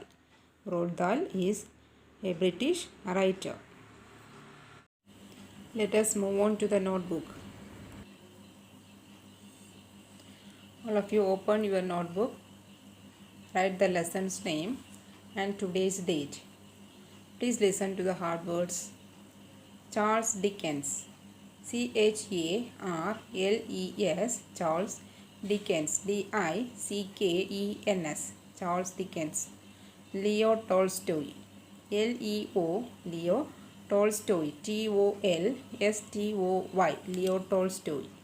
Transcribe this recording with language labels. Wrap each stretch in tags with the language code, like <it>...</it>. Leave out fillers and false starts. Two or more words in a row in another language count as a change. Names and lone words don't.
<en>Roald Dahl is a British writer. Let us move on to the notebook. All of you open your notebook, write the lesson's name and today's date. Please listen to the hard words. Charles Dickens, Charles, Charles Dickens, Dickens, Charles Dickens. Leo Tolstoy, Leo Tolstoy, Tolstoy, Leo Tolstoy.</en>